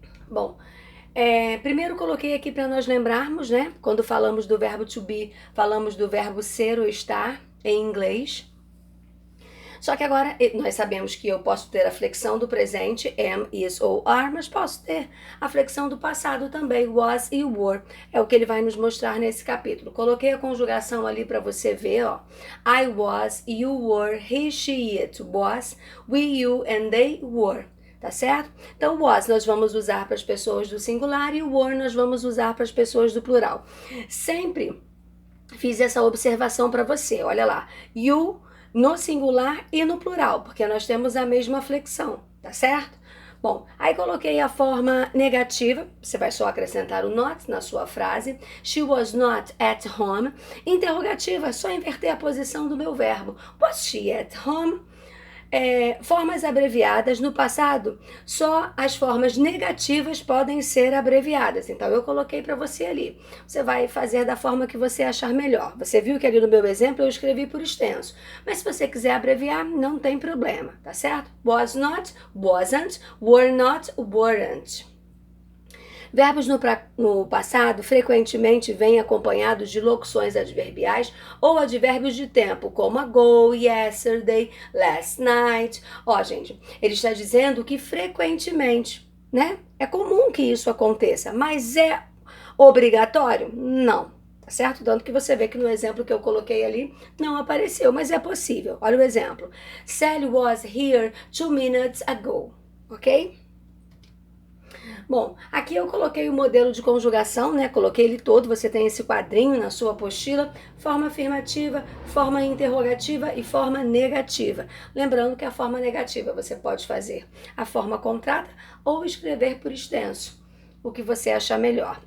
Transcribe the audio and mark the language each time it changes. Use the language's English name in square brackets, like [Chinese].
[Portuguese] Bom, primeiro coloquei aqui para nós lembrarmos, né, quando falamos do verbo to be, falamos do verbo ser ou estar em inglês. Só que agora nós sabemos que eu posso ter a flexão do presente, am, is ou are, mas posso ter a flexão do passado também, was e were. É o que ele vai nos mostrar nesse capítulo. Coloquei a conjugação ali para você ver, ó. [English] I was, you were, he, she, it was, we, you and they were. [Portuguese] Tá certo? Então, was nós vamos usar para as pessoas do singular e o were nós vamos usar para as pessoas do plural. Sempre fiz essa observação para você. Olha lá. You no singular e no plural, porque nós temos a mesma flexão, tá certo? Bom, aí coloquei a forma negativa, você vai só acrescentar o not na sua frase. [English] She was not at home. [Portuguese] Interrogativa, é só inverter a posição do meu verbo. [English] Was she at home? [Portuguese] Formas abreviadas no passado, só as formas negativas podem ser abreviadas. Então eu coloquei para você ali. Você vai fazer da forma que você achar melhor. Você viu que ali no meu exemplo eu escrevi por extenso. Mas se você quiser abreviar, não tem problema, tá certo? [English] Was not, wasn't, were not, weren't. [Portuguese] Verbos no passado frequentemente vêm acompanhados de locuções adverbiais ou advérbios de tempo, como ago, yesterday, last night. Ó, gente, ele está dizendo que frequentemente, né? É comum que isso aconteça, mas é obrigatório? Não. Tá certo? Tanto que você vê que no exemplo que eu coloquei ali não apareceu, mas é possível. Olha o exemplo. [English] Sally was here 2 minutes ago. Ok? [Portuguese] Bom, aqui eu coloquei o modelo de conjugação, né? Coloquei ele todo, você tem esse quadrinho na sua apostila, forma afirmativa, forma interrogativa e forma negativa. Lembrando que a forma negativa você pode fazer a forma contrata ou escrever por extenso, o que você achar melhor.